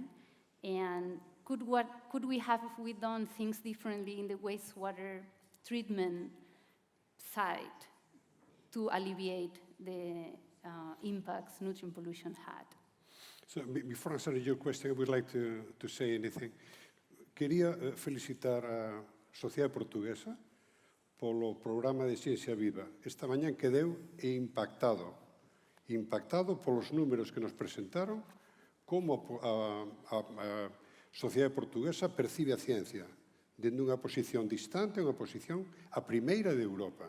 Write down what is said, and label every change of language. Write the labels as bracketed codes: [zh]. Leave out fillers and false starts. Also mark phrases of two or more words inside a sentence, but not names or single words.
[en] And could we have done things differently in the wastewater treatment side to alleviate the impacts nutrient pollution had? So before answering your question, I would like to say anything. [gl] Quería felicitar a Sociedade Portuguesa polo programa de Ciencia Viva. Esta mañá quedeu impactado polos números que nos presentaron, como a Sociedade Portuguesa percibe a ciencia, dende unha posición distante, unha posición a primeira de Europa.